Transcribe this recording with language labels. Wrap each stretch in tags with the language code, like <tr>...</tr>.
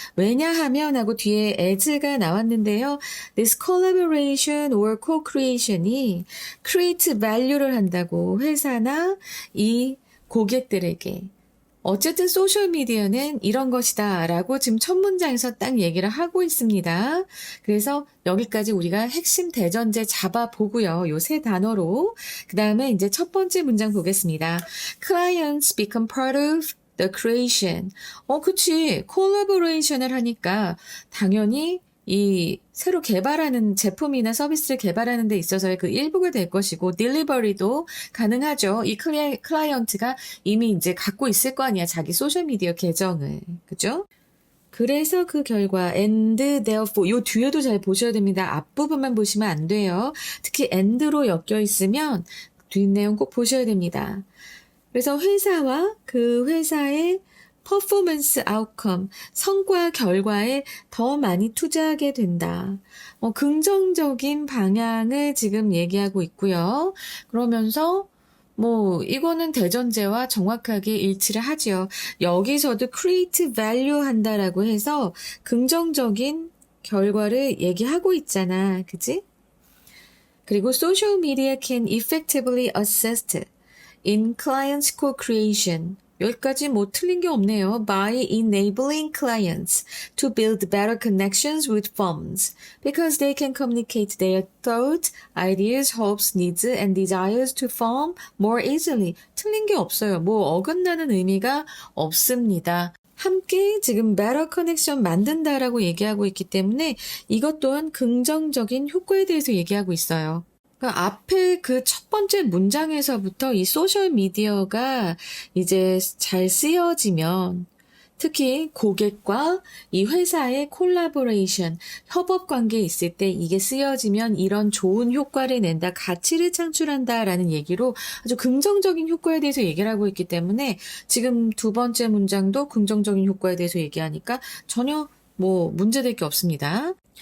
<ko>왜냐하면 하고 뒤에 as가 나왔는데요.</ko> <en>This collaboration or co-creation</en> <ko>이</ko> <en>create value</en> <ko>를 한다고 회사나 이 고객들에게 어쨌든 소셜미디어는 이런 것이다 라고 지금 첫 문장에서 딱 얘기를 하고 있습니다. 그래서 여기까지 우리가 핵심 대전제 잡아보고요. 요 세 단어로. 그 다음에 이제 첫 번째 문장 보겠습니다.</ko> <en>Clients become part of the creation.</en> <ko>그치. 콜라보레이션을 하니까 당연히 이 새로 개발하는 제품이나 서비스를 개발하는 데 있어서의 그 일부가 될 것이고 딜리버리도 가능하죠. 이 클라이언트가 이미 이제 갖고 있을 거 아니야. 자기 소셜미디어 계정을. 그죠? 그래서 그 결과</ko> <en>and therefore</en> <ko>요 뒤에도 잘 보셔야 됩니다. 앞부분만 보시면 안 돼요. 특히 and로 엮여 있으면 뒷내용 꼭 보셔야 됩니다. 그래서 회사와 그 회사의 퍼포먼스 아웃컴, 성과 결과에 더 많이 투자하게 된다. 긍정적인 방향을 지금 얘기하고 있고요. 그러면서 이거는 대전제와 정확하게 일치를 하죠. 여기서도</ko> <en>create value</en> <ko>한다라고 해서 긍정적인 결과를 얘기하고 있잖아. 그치?</ko> <en>그리고 social media can effectively assist in clients co-creation.</en> <ko>여기까지 틀린 게 없네요.</ko> <en>By enabling clients to build better connections with firms because they can communicate their thoughts, ideas, hopes, needs, and desires to firm more easily.</en> <ko>틀린 게 없어요. 어긋나는 의미가 없습니다. 함께 지금</ko> <en>better connection</en> <ko>만든다라고 얘기하고 있기 때문에 이것 또한 긍정적인 효과에 대해서 얘기하고 있어요. 앞에 그 첫 번째 문장에서부터 이 소셜미디어가 이제 잘 쓰여지면 특히 고객과 이 회사의 콜라보레이션, 협업 관계에 있을 때 이게 쓰여지면 이런 좋은 효과를 낸다, 가치를 창출한다라는 얘기로 아주 긍정적인 효과에 대해서 얘기를 하고 있기 때문에 지금 두 번째 문장도 긍정적인 효과에 대해서 얘기하니까 전혀 문제될 게 없습니다.</ko>